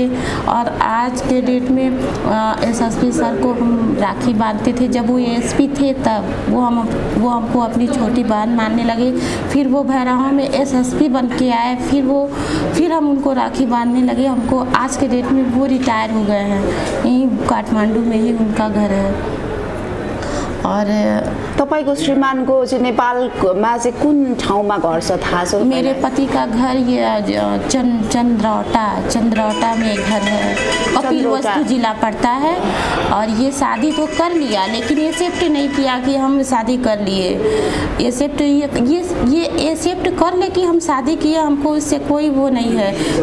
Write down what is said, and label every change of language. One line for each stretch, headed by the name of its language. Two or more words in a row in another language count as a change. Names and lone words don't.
Hindi: और आज के डेट में एसएसपी सर को हम राखी बांधते थे, जब वो एसपी थे तब वो हमको अपनी छोटी बहन मानने लगे। फिर वो भैरवा में एसएसपी बन के आए, फिर हम उनको राखी बांधने लगे। हमको आज के डेट में वो रिटायर हो गए हैं, यहीं काठमांडू में ही उनका घर है। और
Nepali: तपाईको श्रीमानको चाहिँ नेपालमा चाहिँ कुन ठाउँमा घर छ थाहा छ?
Hindi: मेरे पति का घर ये चंद्रौटा में घर है, कपिलवस्तु जिला पड़ता है। और ये शादी तो कर लिया लेकिन एक्सेप्ट नहीं किया कि हम शादी कर लिए। एक्सेप्ट ये एक्सेप्ट कर ले कि हम शादी किए, हमको इससे कोई वो नहीं है।